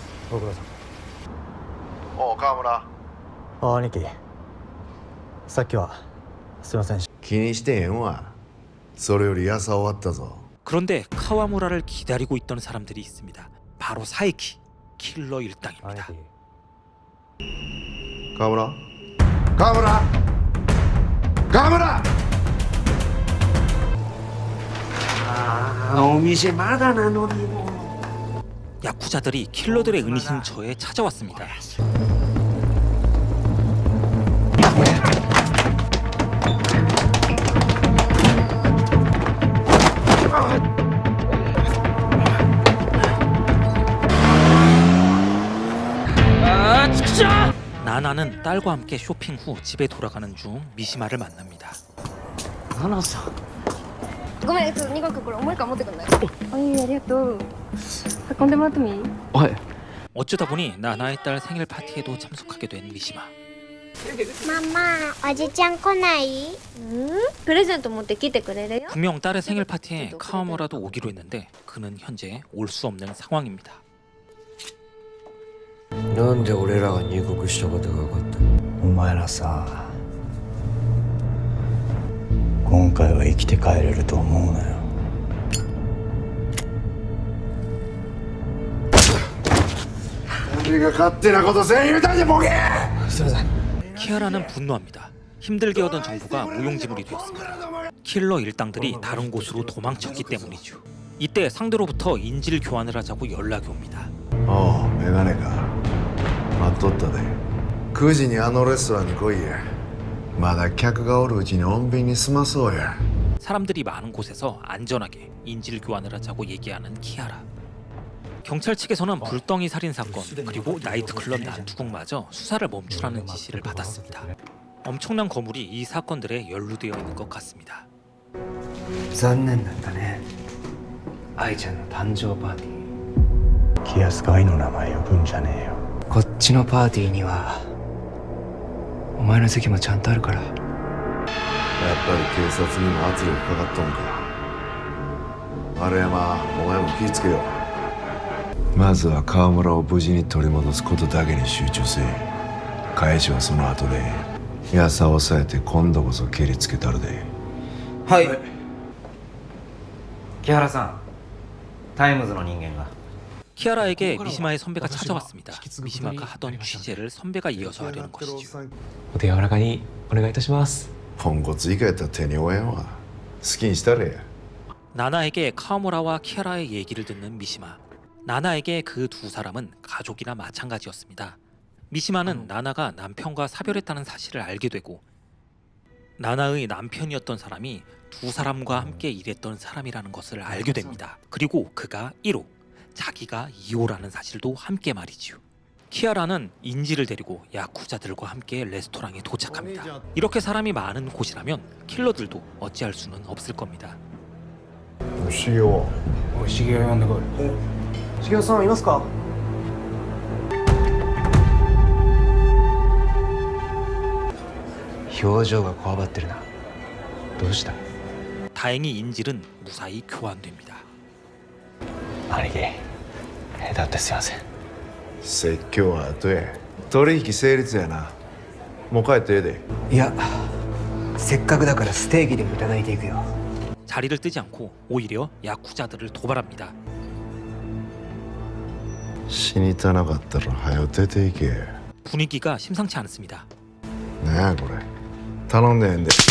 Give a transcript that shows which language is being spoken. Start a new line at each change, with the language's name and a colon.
Japanese: ご苦労さん。おう川村、兄貴、さっきはすいません。気にしてへんわ。それより朝終わったぞ。
Korean: 그런데 카와무라를 기다리고 있던 사람들이 있습니다. 바로 사이키, 킬러 일당입니다.
Japanese: 川村川村川村。ああ、お店まだなのにもう。
Korean: 야쿠자들이 킬러들의 은신처에 찾아왔습니다. 나나는 딸과 함께 쇼핑 후 집에 돌아가는 중 미시마를 만납니다.
Japanese: ナナさん。ごめん、ちょっと2個これ重いから持ってくんない？あ、いい、ありがとう。運んでもらってもいい？はい。
Korean: 어쩌다 보니 나나의 딸 생일 파티에도 참석하게 된 미시마.
Japanese: ママ、おじちゃん来ない？プレゼント持ってきてくれるよ。
Korean: 분명 딸의 생일 파티에 카와무라도 오기로 했는데 그는 현재 올 수 없는 상황입니다.
Japanese: なんで俺らが入国したことが分かった？お前らさ、今回は生きて帰れると思うなよ。誰が勝手なことせん言うたんじゃボケ。すいません。
Korean: 키아라는 분노합니다. 힘들게 얻은 정보가 무용지물이 되었습니다. 킬러 일당들이 다른 곳으로 도망쳤기 때문이죠. 이때 상대로부터 인질 교환을 하자고 연락이 옵니다.
Japanese: おうメガネか、待っとったで。9時にあのレストランに来いや。まだ客がおるうちに穏便に済まそうや。
Korean: 사람들이 많은 곳에서 안전하게 인질 교환을 하자고 얘기하는 키아라. 경찰 측에서는 불덩이 살인 사건 그리고 나이트클럽 난투극마저 수사를 멈추라는 지시를 받았습니다. 엄청난 거물이 이 사건들에 연루되어 있는 것 같습니다.
Japanese: 残念だったね。愛ちゃんの誕生パーティー。気安か愛の名前呼ぶんじゃねえよ。こっちのパーティーにはお前の席もちゃんとあるから。やっぱり警察にも圧力かかっとんか。丸山、お前も気ぃつけよう。まずは川村を無事に取り戻すことだけに集中せえ。返しはその後で。ヤサを抑えて今度こそ蹴りつけたるで。はい。木原さん、タイムズの人間が。
Korean: 키아라에게 미시마의 선배가 찾아왔습니다. 미시마가 하던 취재를 선배가 이어서 하려는 것이죠.
Japanese: お手柔らかにお願いいたします。ポンコツ以下やったら手に負えんわ。好きにしたれや。
Korean: 나나에게 카와무라와 키아라의 얘기를 듣는 미시마. 나나에게 그 두 사람은 가족이나 마찬가지였습니다. 미시마는 나나가 남편과 사별했다는 사실을 알게 되고 나나의 남편이었던 사람이 두 사람과 함께 일했던 사람이라는 것을 알게 됩니다. 그리고 그가 1호, 자기가 2호라는 사실도 함께 말이지요. 키아라는 인지를 데리고 야쿠자들과 함께 레스토랑에 도착합니다. 이렇게 사람이 많은 곳이라면 킬러들도 어찌할 수는 없을 겁니다.
Japanese: 修行。おい、茂雄呼んでこい。茂雄さんいますか？表情がこわばってるな。どうした？
Korean: 다행히 인질은 무사히 교환됩니다.
Japanese: 兄貴、だってすいません。説教は後や。取引成立やな。もう帰ってええで。いや、せっかくだからステーキでもいただいていくよ。
Korean: 자리를 뜨지 않고 오히려 야쿠자들을 도발합니다.
Japanese: 死にたなかったら早う出ていけ。
Korean: 분위기가 심상치 않습니다.
Japanese: なんやこれ。頼んでへんで。